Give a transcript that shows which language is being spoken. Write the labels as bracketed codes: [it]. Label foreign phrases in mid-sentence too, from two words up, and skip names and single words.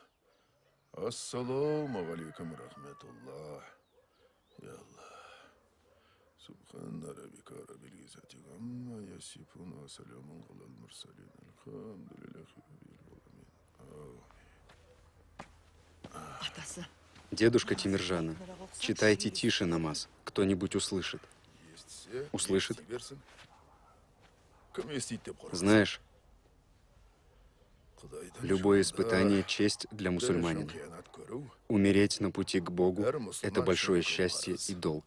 [ar] السلام عليكم ورحمة الله. يا الله. سبحان ربك رب العزة عما يصفون وسلام على المرسلين. الحمد لله رب العالمين. [ru] Дедушка Тимиржана, читайте тише намаз. Кто-нибудь услышит. Услышит? Знаешь, любое испытание – честь для мусульманина. Умереть на пути к Богу – это большое счастье и долг.